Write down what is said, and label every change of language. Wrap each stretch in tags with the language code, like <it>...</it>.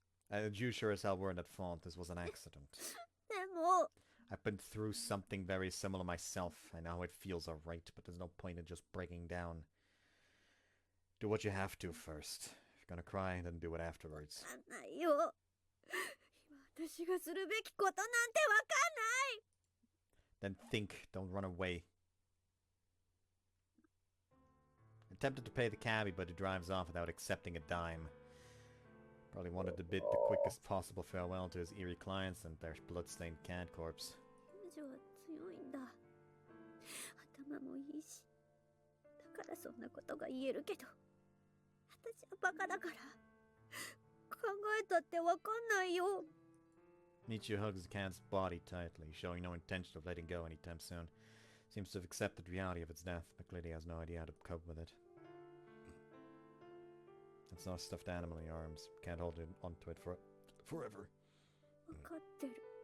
<en>And you sure as hell weren't at fault. This was an accident.</en> <ja>でも</ja> <en>I've been through something very similar myself. I know how it feels alright, but there's no point in just breaking down. Do what you have to first. If you're gonna cry, then do it afterwards.</en> <ja>わかんないよ。今私がするべきことなんてわかんない。</ja> <en>Then think, don't run away. tempted to pay the cabbie, but he drives off without accepting a dime. Probably wanted to bid the quickest possible farewell to his eerie clients and their blood-stained cat corpse.</en> <ja>彼女は強いんだ。頭もいいし。だからそんなことが言えるけど。私はバカだから。考えたってわかんないよ。</ja> <en>Michiru hugs the cat's body tightly, showing no intention of letting go anytime soon. Seems to have accepted the reality of its death, but clearly has no idea how to cope with it. It's not a stuffed animal in your arms. Can't hold it onto it forever.</en> <ja>わかってる。</ja>